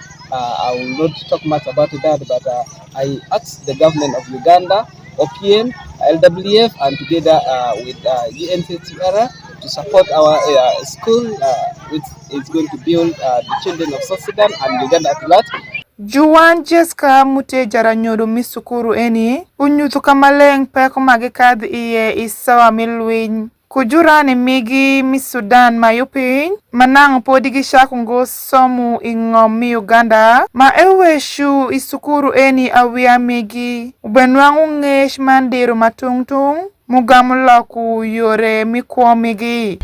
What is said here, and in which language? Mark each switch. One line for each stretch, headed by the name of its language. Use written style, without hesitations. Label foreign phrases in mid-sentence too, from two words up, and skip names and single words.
English: I will not talk much about that, but I asked the government of Uganda, OPM, LWF, and together with UNHCR to support our school, which is going to build the children of South Sudan and Uganda at large.
Alur: Juan Jessica mute jaranyodo misukuru eni unyuthu kamaleng peko magikadhi iye isawa milwiny kujurani migi mi Sudan mayupiny manang podi gishakungo somu ing'om mi Uganda ma eweshu isukuru eni awia migi ubenwangu ng'esh mandiro matungtung mugamu loku yore mikwomigi.